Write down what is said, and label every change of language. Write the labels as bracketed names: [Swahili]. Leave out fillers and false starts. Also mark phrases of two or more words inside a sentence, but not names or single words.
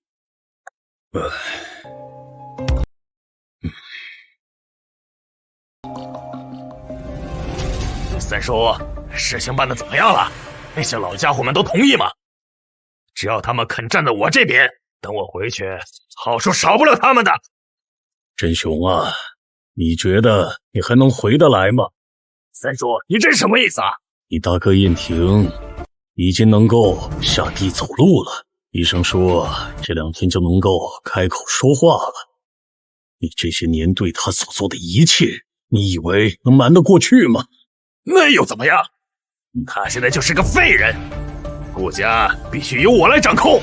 [Chinese] 三叔，事情辦得怎麼樣了？那些老家伙們都同意嗎？只要他們肯站在我這邊，等我回去，好處少不了他們的。振雄啊，你覺得你還能回得來嗎？三叔，你這是什麼意思啊？你大哥燕婷已經能夠下地走路了，醫生說這2天就能夠開口說話了。你這些年對他所做的一切，你以為能瞞得過去嗎？那又怎麼樣？他現在就是個廢人，顧家必須由我來掌控。